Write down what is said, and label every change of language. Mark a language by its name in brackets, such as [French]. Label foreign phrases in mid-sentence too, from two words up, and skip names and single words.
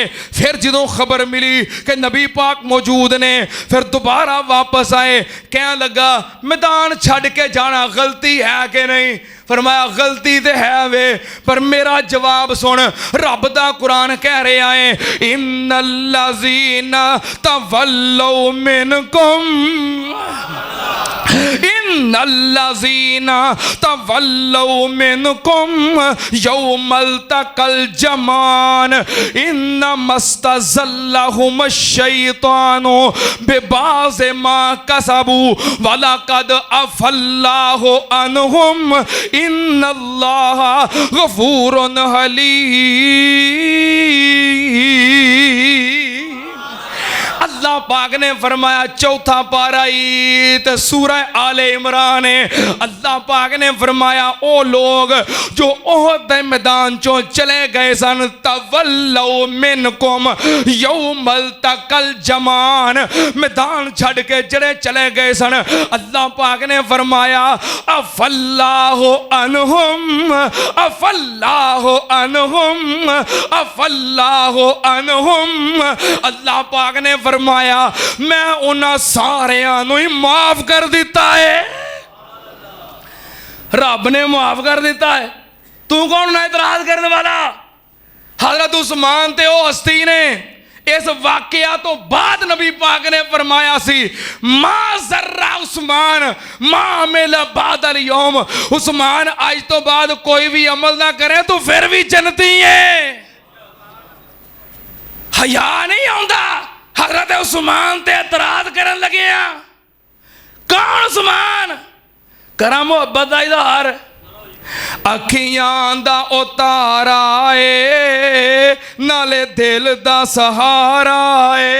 [Punjabi] پھر جدوں خبر ملی کہ نبی پاک موجود نے پھر دوبارہ واپس آئے، کہہ لگا میدان چھڈ کے جانا غلطی ہے کہ نہیں? فرمایا غلطی تو ہے وے، پر میرا جواب سن، رب دا قرآن کہہ رہا ہے [Arabic] إن الذين تولوا منكم إن الذين تولوا منكم يوم التقى الجمعان إنما استزلهم الشيطان ببعض ما كسبوا ولقد عفا الله عنهم إن الله غفور حليم. [Punjabi] اللہ پاک نے فرمایا چوتھا پارہ تو سورہ آل عمران ہے. اللہ پاک نے فرمایا او لوگ جو احد دے میدان چوں چلے گئے سن [Arabic] تولوا منكم يوم التقى الجمعان, [Punjabi] میدان چھڈ کے جیہڑے چلے گئے سن، اللہ پاک نے فرمایا [Arabic] عفا الله عنهم عفا الله عنهم عفا الله عنهم. [Punjabi] اللہ پاک نے فرمایا میں انہاں ساریاں نوں ہی معاف کر دتا ہے. رب نے معاف کر دتا ہے، توں کون نا اعتراض کرنے والا? حضرت عثمان تے او ہستی نے اس واقعہ تو بعد نبی پاک نے فرمایا سی [Arabic] ما ضر عثمان ما عمل بعد اليوم, [Punjabi] عثمان اج تو بعد کوئی بھی عمل نہ کرے تو پھر بھی جنتی ہے. حیا نہیں آؤندا حضرت عثمان تے اعتراض کرن لگے ہیں. کون عثمان? کرا محبت دا اظہار، اکھیاں دا اتارا ہے نالے دل دا سہارا ہے.